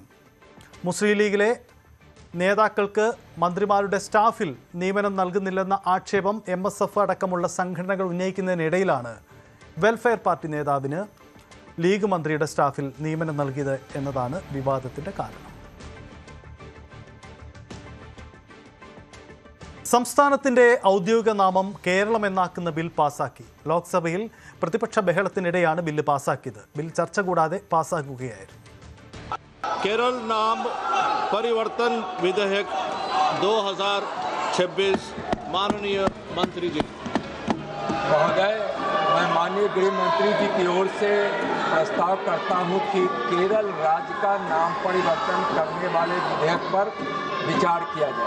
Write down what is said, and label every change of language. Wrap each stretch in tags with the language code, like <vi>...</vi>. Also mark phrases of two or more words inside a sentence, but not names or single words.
<ml>മുസ്ലിം ലീഗിലെ നേതാക്കൾക്ക് മന്ത്രിമാരുടെ സ്റ്റാഫിൽ നിയമനം നൽകുന്നില്ലെന്ന ആക്ഷേപം MSF അടക്കമുള്ള സംഘടനകൾ ഉന്നയിക്കുന്നതിനിടയിലാണ് വെൽഫെയർ പാർട്ടി നേതാവിന് ലീഗ് മന്ത്രിയുടെ സ്റ്റാഫിൽ നിയമനം നൽകിയത് എന്നതാണ് വിവാദത്തിന്റെ കാരണം. സംസ്ഥാനത്തിന്റെ ഔദ്യോഗിക നാമം കേരളം എന്നാക്കുന്ന ബിൽ പാസാക്കി. ലോക്സഭയിൽ പ്രതിപക്ഷ ബഹളത്തിനിടെയാണ് ബില്ല് പാസാക്കിയത്. ബിൽ ചർച്ച കൂടാതെ പാസാക്കുകയായിരുന്നു.</ml> <hi>केरल नाम परिवर्तन विधेयक 2026 माननीय मंत्री जी। महोदय, मैं माननीय गृह मंत्री जी की ओर से प्रस्ताव करता हूं कि केरल राज्य का नाम परिवर्तन करने वाले विधेयक पर विचार किया जाए।</hi>